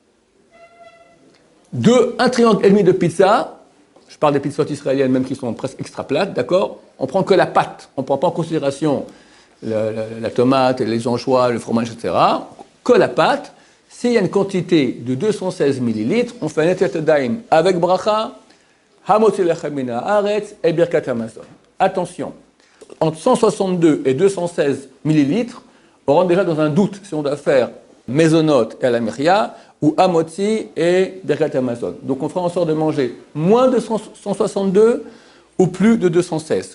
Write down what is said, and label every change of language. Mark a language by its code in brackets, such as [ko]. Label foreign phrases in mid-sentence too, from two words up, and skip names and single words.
[fr] Un triangle et demi de pizza, je parle des pizzas israéliennes même qui sont presque extra plates, d'accord? On prend que la pâte, on ne prend pas en considération la tomate, les anchois, le fromage, etc. Que la pâte. S'il y a une quantité de 216 millilitres, on fait un [he] נטילת ידיים [fr] avec bracha, [he] המוציא לחם מן הארץ [fr] et [he] ברכת המזון. [fr] Attention, entre 162 et 216 millilitres, on rentre déjà dans un doute si on doit faire mésonote et à la miria ou hamotzi et [he] ברכת המזון. [fr] Donc on fera en sorte de manger moins de 162 ou plus de 216.